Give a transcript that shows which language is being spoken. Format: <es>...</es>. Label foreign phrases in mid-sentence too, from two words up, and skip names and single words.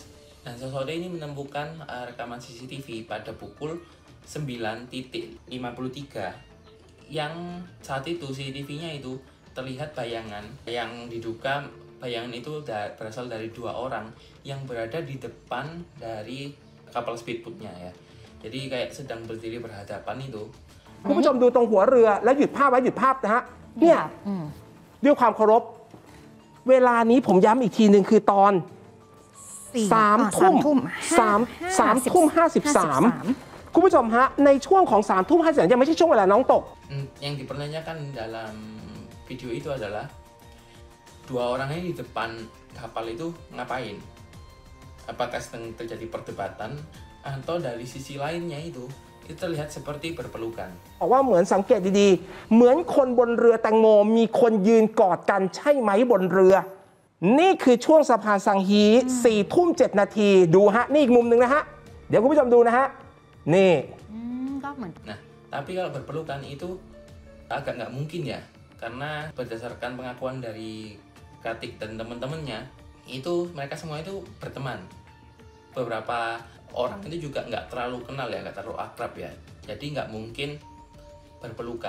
<id>Dan Sosote ini menemukan rekaman CCTV pada pukul 9.53 yang saat itu CCTV-nya itu terlihat bayangan yang diduga bayangan itu berasal dari 2 orang yang berada di depan dari kapal speedboat-nya ya. Jadi kayak sedang berdiri berhadapan itu.</id> <th>คุณผู้ชมดูตรงหัวเรือแล้วหยุดภาพไว้หยุดภาพนะฮะเนี่ยด้วยความเคารพเวลานี้ผมย้ำอีกทีหนึ่งคือตอน3 ทุ่ม 53คุณผู้ชมฮะในช่วงของ3 ทุ่ม 53ยังไม่ใช่ช่วงเวลาน้องตก</th> <id>Yang dipertanyakan dalam video itu adalah 2 orang ini di depan kapal itu ngapain? Apakah sedang terjadi perdebatan atau dari sisi lainnya itu terlihat seperti berpelukan.</id> <th>บอกว่าเหมือนสังเกตดีๆเหมือนคนบนเรือแตงโมมีคนยืนกอดกันใช่ไหมบนเรือนี่คือช่วงสะพานสังฮี4 ทุ่ม 7 นาทีดูฮะนี่อีกมุมหนึ่งนะฮะเดี๋ยวคุณผู้ชมดูนะฮะนี่ ก็เหมือน</th> <id>Nah, tapi kalau berpelukan itu agak nggak mungkin ya, karena berdasarkan pengakuan dari Katik dan teman-temannya itu mereka semua itu berteman. Beberapa orang itu juga nggak terlalu kenal ya, nggak terlalu akrab ya, jadi nggak mungkin berpelukan.</id>